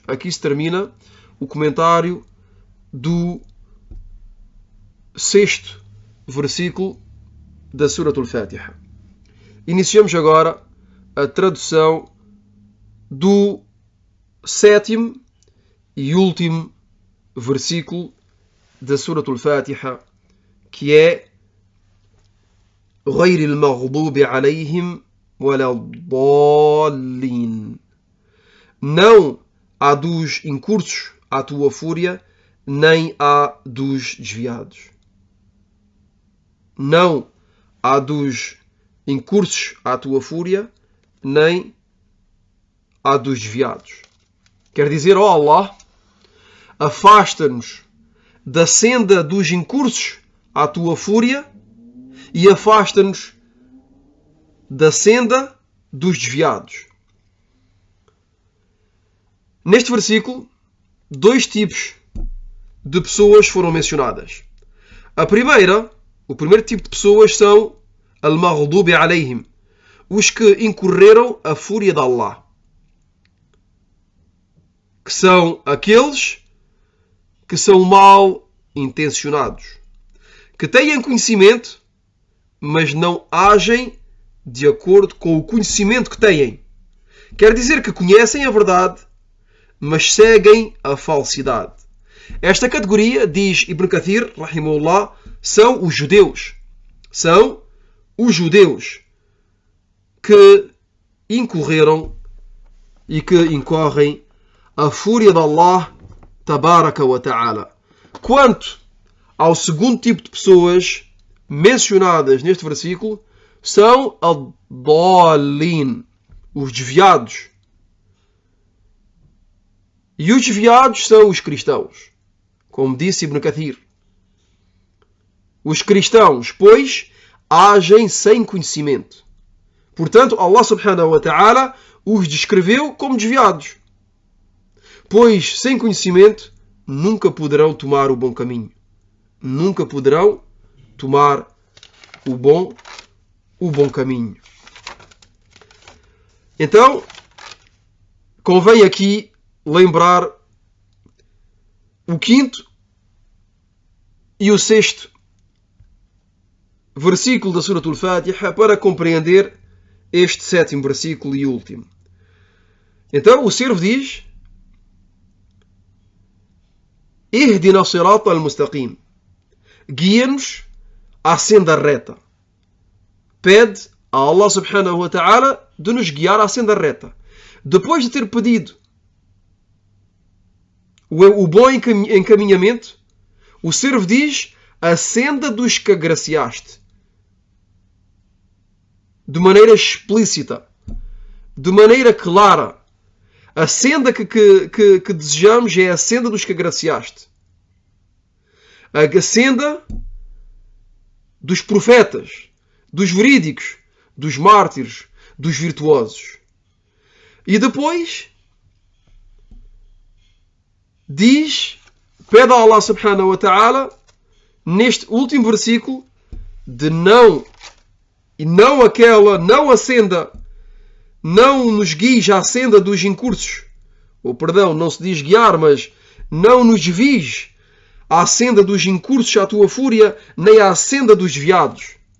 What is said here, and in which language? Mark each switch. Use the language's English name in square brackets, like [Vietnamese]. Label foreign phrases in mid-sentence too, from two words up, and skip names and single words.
[Portuguese] Aqui se termina o comentário do 6º versículo da Suratul Fatiha. Iniciamos agora a tradução do 7º e último versículo da Suratul Fatiha, que é [Arabic] غير المغضوب عليهم ولا الضالين. [Portuguese] Não há dos incursos à tua fúria, nem há dos desviados. Não há dos incursos à tua fúria, nem há dos desviados. Quer dizer, ó Allah, afasta-nos da senda dos incursos à tua fúria e afasta-nos da senda dos desviados. Neste versículo, 2 tipos de pessoas foram mencionadas. O primeiro tipo de pessoas são [Arabic] المغضوب عليهم, [Portuguese] os que incorreram a fúria de Allah, que são aqueles que são mal intencionados, que têm conhecimento, mas não agem de acordo com o conhecimento que têm. Quer dizer que conhecem a verdade, mas seguem a falsidade. Esta categoria, diz Ibn Kathir, rahimahullah, são os judeus. São os judeus que incorreram e que incorrem a fúria de Allah [Arabic] تبارك وتعالى. [Portuguese] Quanto ao segundo tipo de pessoas mencionadas neste versículo, são ad-dallin, os desviados. E os desviados são os cristãos, como disse Ibn Kathir. Os cristãos, pois, agem sem conhecimento. Portanto, Allah [Arabic] سبحانه وتعالى [Portuguese] os descreveu como desviados, pois sem conhecimento nunca poderão tomar o bom caminho. Nunca poderão tomar o bom caminho. Então, convém aqui lembrar o 5º e o 6º versículo da Suratul Fatiha para compreender este 7º versículo e último. Então, o servo diz: [Arabic] اهدنا صراط المستقيم, [Portuguese] guia-nos à senda reta. Pede a Allah [Arabic] سبحانه وتعالى [Portuguese] de nos guiar à senda reta. Depois de ter pedido o bom encaminhamento, o servo diz: a senda dos que agraciaste. De maneira explícita, de maneira clara. A senda que desejamos é a senda dos que agraciaste. A senda dos profetas, dos verídicos, dos mártires, dos virtuosos. E depois pede a Allah [Arabic] سبحانه وتعالى, [Portuguese] neste último versículo, de não a senda, não nos guies à senda dos incursos. Ou perdão, não se diz guiar, mas não nos desvies à senda dos incursos à tua fúria, nem à senda dos desviados.